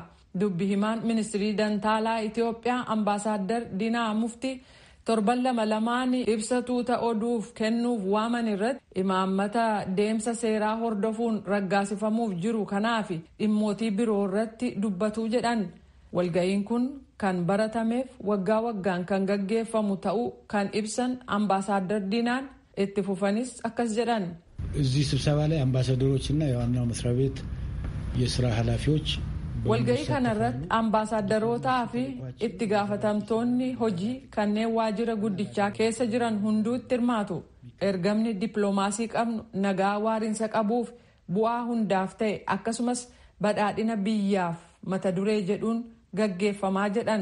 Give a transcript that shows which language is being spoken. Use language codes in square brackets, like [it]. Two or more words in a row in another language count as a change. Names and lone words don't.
[om] Dubbi himaan ministirii dantaalaa Itoophiyaa ambaasaaddar Diinaa Muftii torban lamaan ibsatuuta oduuf kennuuf waaman irratti imaammata deemsa seeraa hordofuun raggaasifamuuf jiru kanaaf dhimmootii biroo irratti dubbatuu jedhan. Walga'iin kun kan baratameef waggaa waggaan kan gaggeeffamu ta'uu kan ibsan ambaasaaddar Diinaan itti fufanis akkas jedhan. [am] እዚህ ስብሰባ ላይ አምባሳደሮችና የዋናው መስሪያ ቤት የስራ ኃላፊዎች [om] walga'ii kanarratti ambaasaadarootaa fi itti gaafatamtoonni hojii kanneen waajjira guddichaa keessa jiran hunduutti hirmaatu. Ergamni dippiloomaasii qabnu nagaa waariinsa qabuuf bu'aa hundaaf ta'e akkasumas badhaadhina biyyaaf mata duree jedhuun gaggeeffamaa jedhan.